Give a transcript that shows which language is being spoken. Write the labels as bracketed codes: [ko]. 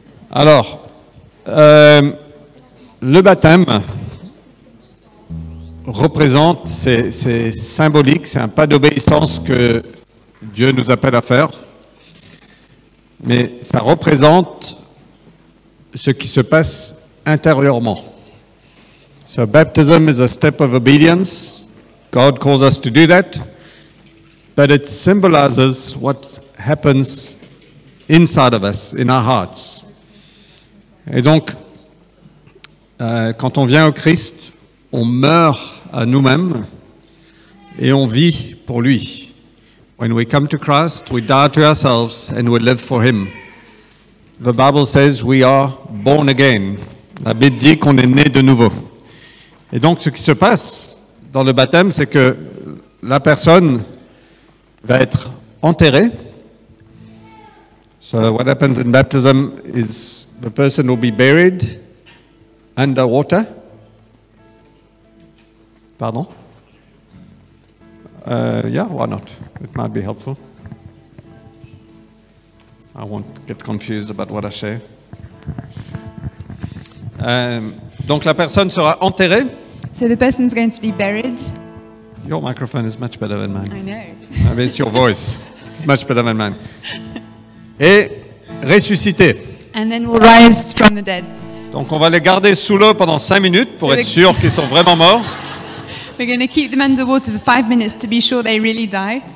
[fr] Alors, le baptême représente, c'est symbolique, c'est un pas d'obéissance que Dieu nous appelle à faire, mais ça représente ce qui se passe intérieurement. [en] So baptism is a step of obedience. God calls us to do that, but it symbolizes what happens inside of us, in our hearts. [fr] Et donc, quand on vient au Christ, on meurt à nous-mêmes et on vit pour lui. [en] When we come to Christ, we die to ourselves and we live for Him. The Bible says we are born again. [fr] La Bible dit qu'on est né de nouveau. Et donc, ce qui se passe dans le baptême, c'est que la personne va être enterrée. [en] So what happens in baptism is the person will be buried under water. Pardon? Yeah, why not? It might be helpful. I won't get confused about what I say. [fr] Donc la personne sera enterrée. [en] So the person's going to be buried. Your microphone is much better than mine. I know. Maybe it's your voice. It's much better than mine. [fr] Et ressuscité. [en] And then we'll rise from the dead. [fr] Donc on va les garder sous l'eau pendant 5 minutes pour [en] So [fr] être [en] the- [fr] sûr qu'ils sont vraiment morts. [en] We're going to keep them underwater for 5 minutes to be sure they really die.